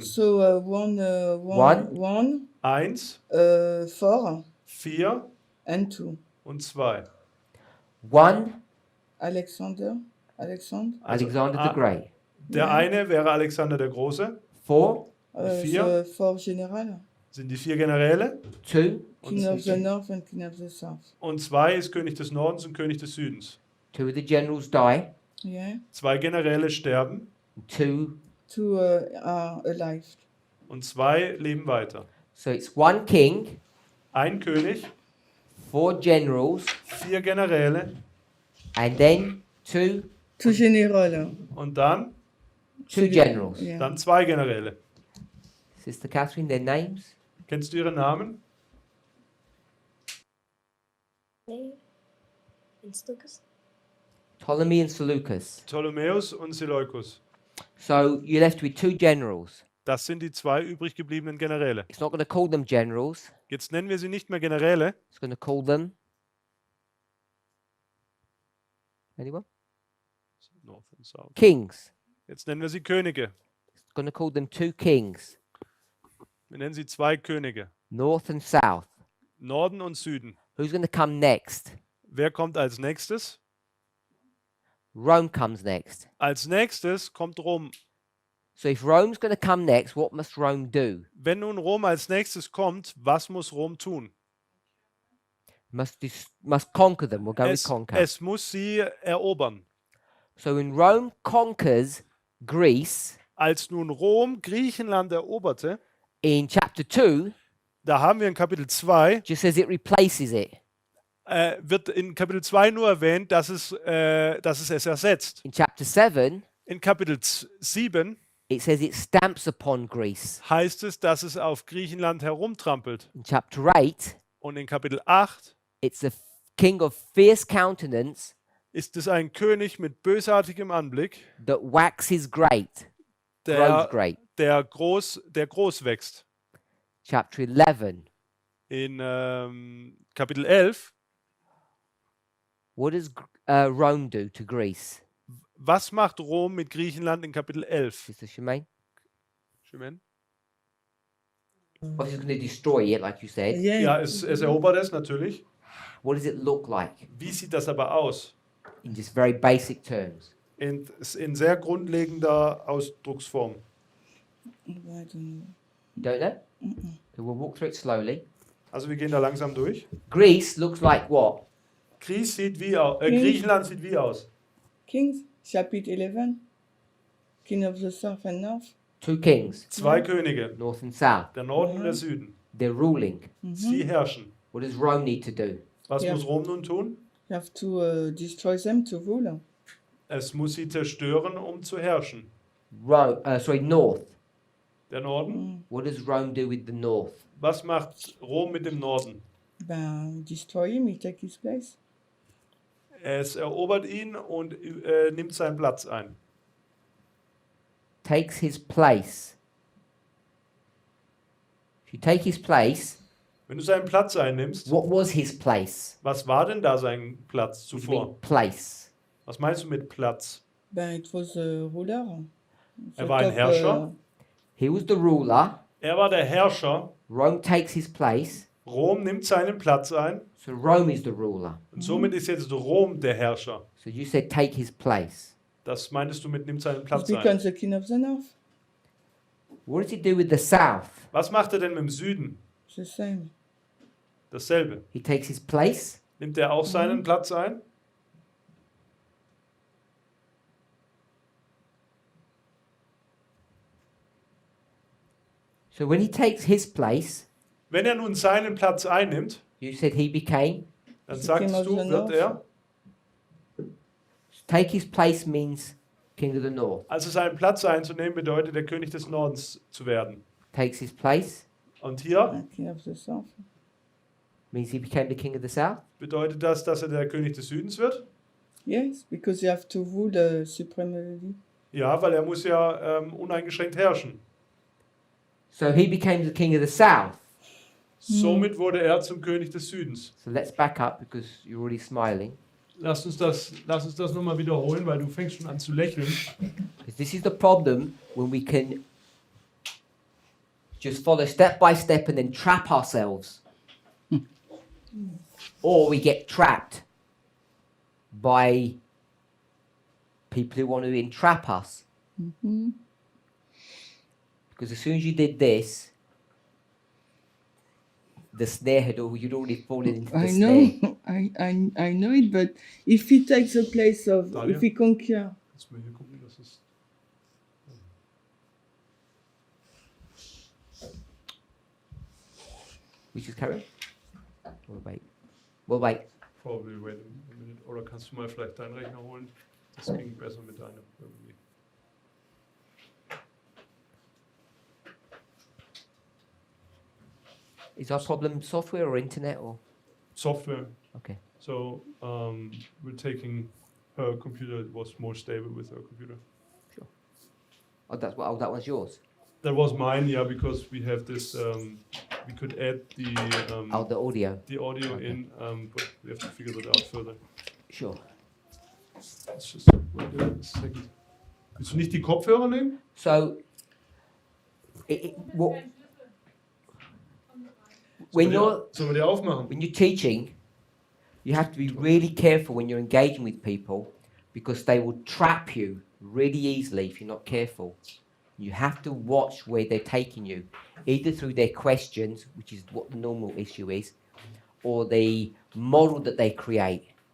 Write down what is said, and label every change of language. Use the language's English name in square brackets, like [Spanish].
[English] So one, 1, 4 4 and 2. [German] und 2. [English] 1, Alexander. Alexander the Great. [German] Der eine wäre Alexander der Große. [English] 4, [German] Vier. [English] The 4 general. [German] Sind die 4 Generäle. [English] 2, King of the North and King of the South. [German] Und 2 ist König des Nordens und König des Südens. [English] 2 of the generals die, Yeah. [German] 2 Generäle sterben [English] 2. 2 are alive. [German] und 2 leben weiter. [English] So it's 1 king, [German] Ein König, [English] 4 generals, [German] 4 Generäle [English] and then 2 2 general. [German] und dann [English] 2 generals. Yeah. [German] Dann 2 Generäle. [English] Sister Catherine, their names? [German] Kennst du ihre Namen? [English] Ptolemy and Seleucus. [German] Ptolemäus und Seleukus. [English] So you're left with 2 generals. [German] Das sind die 2 übrig gebliebenen Generäle. [English] It's not going to call them generals. [German] Jetzt nennen wir sie nicht mehr Generäle, [English] It's going to call them. Anyone? North and South. Kings. [German] Jetzt nennen wir sie Könige. [English] It's going to call them 2 kings. [German] Wir nennen sie 2 Könige. [English] North and south. [German] Norden und Süden. [English] Who's going to come next? [German] Wer kommt als nächstes? [English] Rome comes next. [German] Als nächstes kommt Rom. [English] So if Rome's going to come next, what must Rome do? [German] Wenn nun Rom als nächstes kommt, was muss Rom tun? [English] Must conquer them. We'll go with conquer. [German] Es muss sie erobern. [English] So when Rome conquers Greece [German] Als nun Rom Griechenland eroberte, [English] in chapter 2, [German] da haben wir in Kapitel 2, [English] just says it replaces it. [German] wird in Kapitel 2 nur erwähnt, dass es ersetzt. [English] In chapter 7, [German] In Kapitel 7 [English] it says it stamps upon Greece. [German] heißt es, dass es auf Griechenland herumtrampelt. [English] In chapter 8, [German] Und in Kapitel 8 [English] it's a king of fierce countenance [German] ist es ein König mit bösartigem Anblick, [English] that waxes great, grows [German] der, [English] great. [German] der groß wächst. [English] Chapter 11, [German] in Kapitel 11, [English] what does Rome do to Greece? [German] was macht Rom mit Griechenland in Kapitel 11? [English] Sister Shemaine? [German] Schimen? [English] Obviously, it's going to destroy it, like you said. Yeah. [German] Ja, es erobert es natürlich. [English] What does it look like [German] Wie sieht das aber aus? [English] in just very basic terms? [German] In sehr grundlegender Ausdrucksform. [English] I don't know. You don't know? Okay, we'll walk through it slowly. [German] Also wir gehen da langsam durch. [English] Greece looks like what? [German] Griechenland sieht wie aus? [English] Kings, chapter 11. King of the South and North. Two kings, [German] Zwei Könige, [English] north and south. [German] der Norden und der Süden. [English] They're ruling. [German] Sie herrschen. [English] What does Rome need to do? [German] Was Ja. muss Rom nun tun? [English] You have to destroy them to rule. [German] Es muss sie zerstören, um zu herrschen. [English] North. [German] Der Norden. [English] What does Rome do with the north? [German] Was macht Rom mit dem Norden? [English] Ben, destroy him, he take his place. [German] Es erobert ihn und nimmt seinen Platz ein. [English] Takes his place. If you take his place, [German] Wenn du seinen Platz einnimmst, [English] what was his place? [German] was war denn da sein Platz [English] What do you mean, [German] zuvor? [English] place. [German] Was meinst du mit Platz? [English] Ben, it was a ruler. The [German] war ein Herrscher. [English] He was the ruler. [German] Er war der Herrscher. [English] Rome takes his place. [German] Rom nimmt seinen Platz ein. [English] So Rome is the ruler. [German] Und somit ist jetzt Rom der Herrscher. [English] So you said take his place. [German] Das meintest du mit nimmt seinen [English] He [German] Platz ein. [English] becomes the king of the north. What does he do with the south? [German] Was macht er denn mit dem Süden? [English] The same. [German] Dasselbe. [English] He takes his place. [German] Nimmt er auch seinen Platz ein? [English] So when he takes his place, [German] Wenn er nun seinen Platz einnimmt, [English] you said he became. [German] dann [English] The [German] sagst [English] king of [German] du, [English] the [German] wird [English] north. [German] er, [English] Take his place means king of the north. [German] also seinen Platz einzunehmen, bedeutet der König des Nordens zu werden. [English] Takes his place [German] Und hier [English] King of the south. means he became the king of the south. [German] bedeutet das, dass er der König des Südens wird. [English] Yes, because you have to rule supremely. [German] Ja, weil er muss ja uneingeschränkt herrschen. [English] So he became the king of the south. [German] Somit wurde er zum König des Südens. [English] So let's back up because you're already smiling. [German] Lass uns das nochmal wiederholen, weil du fängst schon an zu lächeln. [English] Because this is the problem when we can just follow step by step and then trap ourselves. Or we get trapped by people who want to entrap us. Because as soon as you did this, the snare you'd already fallen into the I snare. know, I know it, but if he takes the place of, Daniel? if he conquer, [German] Jetzt mal hier gucken, das ist. [English] We just carry on? We'll wait. We'll wait. Probably wait a minute. [German] Oder kannst du mal vielleicht deinen Rechner holen? Das ging besser mit deinem irgendwie. [English] Is our problem software or internet or? Software. Okay. So we're taking her computer. It was more stable with her computer. Oh, that one's yours. That was mine, yeah, because we have this. We could add The audio. the audio Okay. in, but we have to figure that out further. Sure. Let's just wait a second. [German] Willst du nicht die Kopfhörer nehmen? [English] So, when [German] Sollen wir die aufmachen? [English] you're teaching, you have to be really careful when you're engaging with people because they will trap you really easily if you're not careful. You have to watch where they're taking you, either through their questions, which is what the normal issue is, or the model that they create.